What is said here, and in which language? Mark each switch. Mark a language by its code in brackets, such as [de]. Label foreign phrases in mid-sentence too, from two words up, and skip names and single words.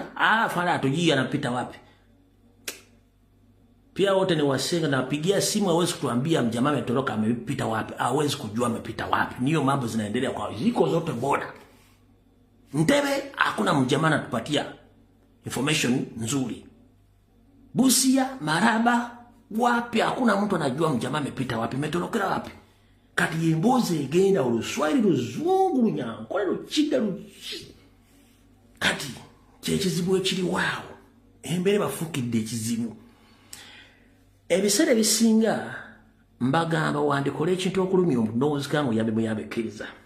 [sw] Fala atujui anapita wapi. Pia wote ni wasenga, na pigia simu hawezi kutuambia mjamaa ametoroka amepita wapi. Hawezi kujua amepita wapi. Niyo mambo zinaendelea kwa ziko zote boda. Ntebe hakuna mjamaa anatupatia information nzuri. Busia, Maraba, wapi hakuna mtu anajua mjamaa amepita wapi, ametorokera wapi. [lg] Kati yemboze genda Oluswahili Luzungu Lunyankole Lukiga kati kyekizibu ekiri waawo embere bafukidde ekizibu. Ebiseera bisinga mbagamba wandikola ekintu okulumya omunoozi kangu yambe muyabekkiriza.